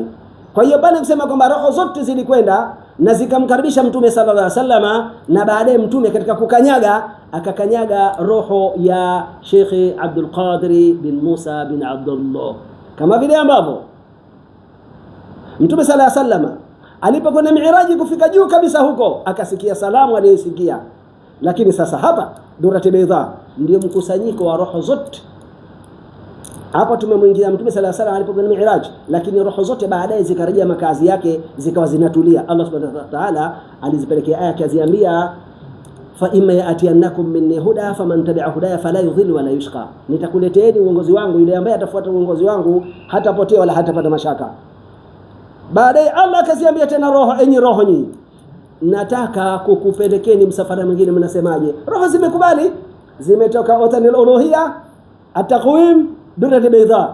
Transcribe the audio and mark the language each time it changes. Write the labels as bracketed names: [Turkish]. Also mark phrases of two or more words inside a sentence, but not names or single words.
[Swahili] Kwa hiyo pale kusema kwamba roho zote zilikwenda na zikamkaribisha Mtume [Arabic] صلى الله عليه وسلم, [Swahili] na baadaye Mtume katika kukanyaga akakanyaga roho ya Sheikh Abdul Qadir bin Musa bin Abdullah, kama vile ambavyo Mtume [Arabic] صلى الله عليه وسلم [Swahili] alipokwenda Mi'raji kufika juu kabisa huko akasikia salamu aliyosikia. Lakini sasa hapa Durati Baidha ndio mkusanyiko wa roho zote. Hapa tumemwingia Mtume [Arabic] صلى الله عليه وسلم [Swahili] alipokwenda Mi'raj, lakini roho zote baadaye zikarejea makazi yake, zikawa zinatulia. Allah [Arabic] سبحانه وتعالى [Swahili] alizipelekea aya akiziambia, [Arabic] فإما يأتينكم مني هدى فمن تبع هداي فلا يضل ولا يشقى, [Swahili] nitakuleteeni uongozi wangu, yule ambaye atafuata uongozi wangu hatapotea wala hatapata mashaka. Baadaye Allah akaziambia tena roho, enyi roho nyinyi, nataka kukupelekeni msafara mwingine, mnasemaje? Roho zimekubali, zimetoka Watanil Uluhiyya at-Taqwim Durati Baidha.